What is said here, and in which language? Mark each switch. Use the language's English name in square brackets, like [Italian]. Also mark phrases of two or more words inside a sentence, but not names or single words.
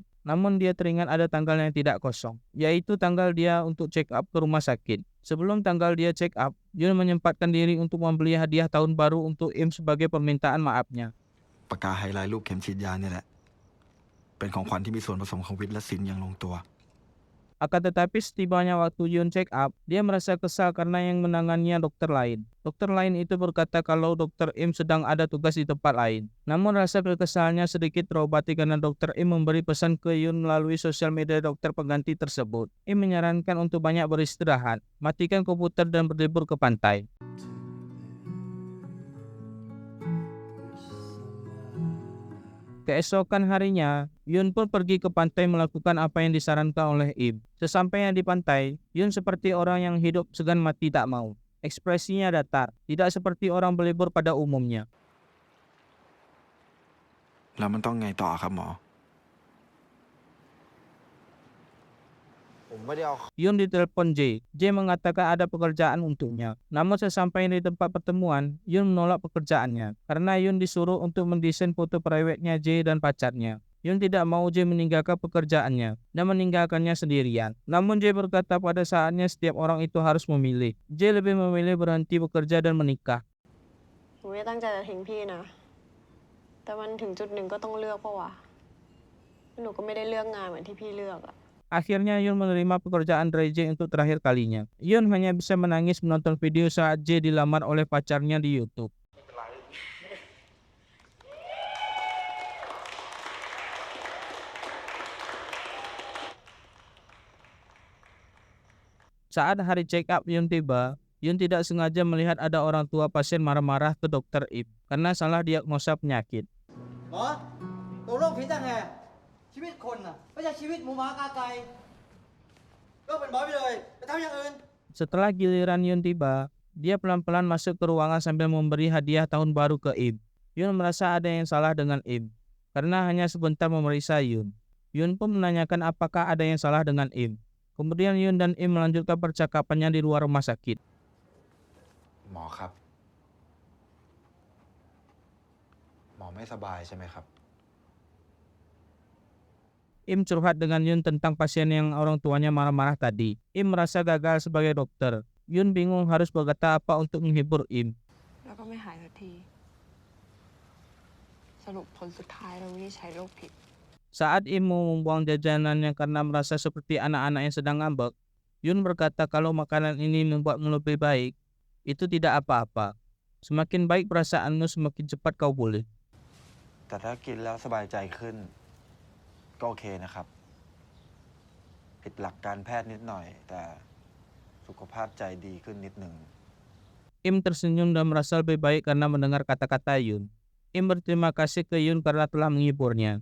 [Indonesian] Namun dia teringat ada tanggal yang tidak kosong, yaitu tanggal dia untuk [English] check up [Indonesian] ke rumah sakit. Sebelum tanggal dia [English] check up, [Indonesian] Yun menyempatkan diri untuk membeli hadiah tahun baru untuk Im sebagai permintaan maafnya. [Thai] ปากกาไฮไลท์รูปเข็มฉีดยาเนี่ยแหละ เป็นของขวัญที่มีส่วนผสมของวิทย์และศิลป์อย่างลงตัว [Indonesian] Akan tetapi setibanya waktu Yun [English] check up, [Indonesian] dia merasa kesal karena yang menangannya dokter lain. Dokter lain itu berkata kalau dokter Im sedang ada tugas di tempat lain. Namun rasa kekesalannya sedikit terobati karena dokter Im memberi pesan ke Yun melalui sosial media dokter pengganti tersebut. Im menyarankan untuk banyak beristirahat, matikan komputer dan berlibur ke pantai. Keesokan harinya, Yun pun pergi ke pantai melakukan apa yang disarankan oleh Im. Sesampainya di pantai, Yun seperti orang yang hidup segan mati tak mau. Ekspresinya datar, tidak seperti orang berlibur pada umumnya. [Thai] แล้วมันต้องไงต่อครับหมอ ผมไม่ได้เอา [Indonesian] Yun ditelepon J. J mengatakan ada pekerjaan untuknya. Namun sesampainya di tempat pertemuan, Yun menolak pekerjaannya karena Yun disuruh untuk mendesain foto private-nya J dan pacarnya. Yun tidak mau J meninggalkan pekerjaannya dan meninggalkannya sendirian. Namun J berkata pada saatnya setiap orang itu harus memilih. J lebih memilih berhenti bekerja dan menikah. [Thai] หนูไม่ได้ตั้งใจจะทิ้งพี่นะ แต่มันถึงจุดหนึ่งก็ต้องเลือกปะวะ หนูก็ไม่ได้เลือกงานเหมือนที่พี่เลือกอะ [Indonesian] Akhirnya Yun menerima pekerjaan dari J untuk terakhir kalinya. Yun hanya bisa menangis menonton video saat J dilamar oleh pacarnya di YouTube. Saat hari [English] check up [Indonesian] Yun tiba, Yun tidak sengaja melihat ada orang tua pasien marah-marah ke dokter Im karena salah diagnosa penyakit. [Thai] หมอตกโรคผิดตั้งไงชีวิตคนน่ะไม่ใช่ชีวิตหมูหมากาไก่ก็เป็นหมอไปเลยไปทำอย่างอื่น [Indonesian] Setelah giliran Yun tiba, dia pelan-pelan masuk ke ruangan sambil memberi hadiah tahun baru ke Im. Yun merasa ada yang salah dengan Im karena hanya sebentar memeriksa Yun. Yun pun menanyakan apakah ada yang salah dengan Im. Kemudian Yun dan Im melanjutkan percakapannya di luar rumah sakit. [Thai] หมอครับ หมอไม่สบายใช่ไหมครับ [Indonesian] Im curhat dengan Yun tentang pasien yang orang tuanya marah-marah tadi. Im merasa gagal sebagai dokter. Yun bingung harus berkata apa untuk menghibur Im. [Thai] แล้วก็ไม่หายสักที สรุปผลสุดท้ายเราวินิจฉัยโรคผิด [Indonesian] Saat Im mau membuang jajanannya karena merasa seperti anak-anak yang sedang ngambek, Yun berkata kalau makanan ini membuatmu lebih baik, itu tidak apa-apa. Semakin baik perasaanmu, semakin cepat kau pulih. [Thai] แต่ถ้ากินแล้วสบายใจขึ้น ก็โอเคนะครับ ผิดหลักการแพทย์นิดหน่อย แต่สุขภาพใจดีขึ้นนิดหนึ่ง [Indonesian] Im tersenyum dan merasa lebih baik karena mendengar kata-kata Yun. Im berterima kasih ke Yun karena telah menghiburnya.